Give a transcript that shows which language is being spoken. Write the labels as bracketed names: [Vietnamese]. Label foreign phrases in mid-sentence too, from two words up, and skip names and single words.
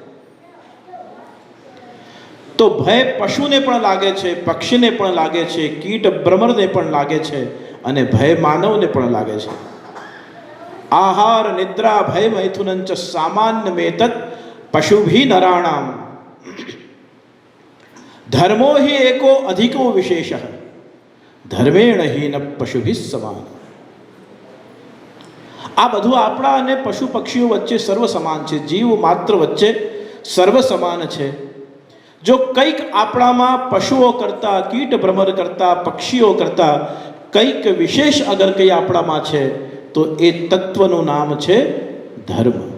[Gujarati] તો ભય પશુને પણ લાગે છે, પક્ષીને પણ લાગે છે, કીટ ભ્રમરને પણ લાગે છે અને ભય માનવને પણ લાગે છે. [Sanskrit] आहार निद्रा भय मैथुनंच सामान्यमेतत् पशुभी नराणाम ધર્મો हि एको अधिको विशेषः धर्मेण हीन पशुभिः समान. [Gujarati] આ બધું આપણા અને પશુ પક્ષીઓ વચ્ચે સર્વ સમાન છે, જીવ માત્ર વચ્ચે સર્વ સમાન છે. જો કંઈક આપણામાં પશુઓ કરતાં, કીટ ભ્રમર કરતાં, પક્ષીઓ કરતાં કંઈક વિશેષ અગર કંઈ આપણામાં છે તો એ તત્વનું નામ છે ધર્મ.